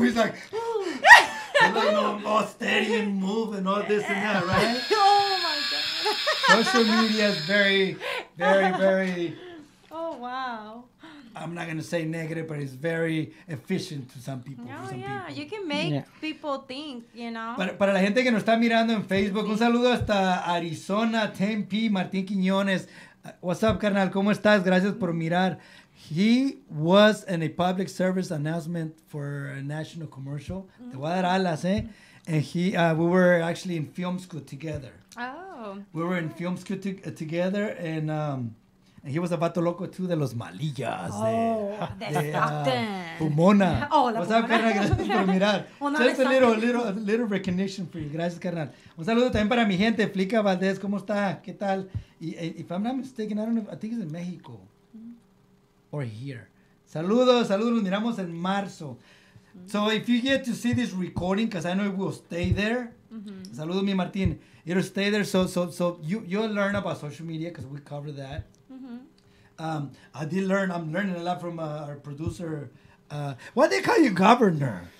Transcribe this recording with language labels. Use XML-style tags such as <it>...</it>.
<en>He's like, all steady and move and all this and that, right? Oh my God. Social media is very, very, very. Oh wow. I'm not gonna say negative, but it's very efficient to some people. Oh, some yeah, people. you can make people think, you know.</en> <es>Para la gente que nos está mirando en Facebook, un saludo hasta Arizona, Tempe, Martín Quiñones.</es> <en>What's up,</en> <es>carnal? ¿Cómo estás? Gracias por mirar.</es> <en>He was in a public service announcement for a national commercial.</en> <es>Te voy a dar alas, eh?</es> <en>And we were actually in film school together. Oh. We were in film school together, and he was a vato loco too</en> <es>de los malillas. De Stockton. Pumona. Oh, la</es> <en>What's up, Pumona.</en> <es>carnal? Gracias por mirar.</es> <en>Well, no Just le a little recognition for you.</en> <es>Gracias, carnal. Un saludo también para mi gente. Flica Valdez, ¿cómo está? ¿Qué tal?</es> <en>If I'm not mistaken, I don't know, I think it's in Mexico. Or here.</en> <es>Saludos, nos miramos en marzo.</es> <en>So if you get to see this recording, because I know it will stay there.</en> <es>Saludos, mi Martín.</es> <en>It'll stay there, so you'll learn about social media, because we cover that. I'm learning a lot from our producer. Why they call you governor?</en>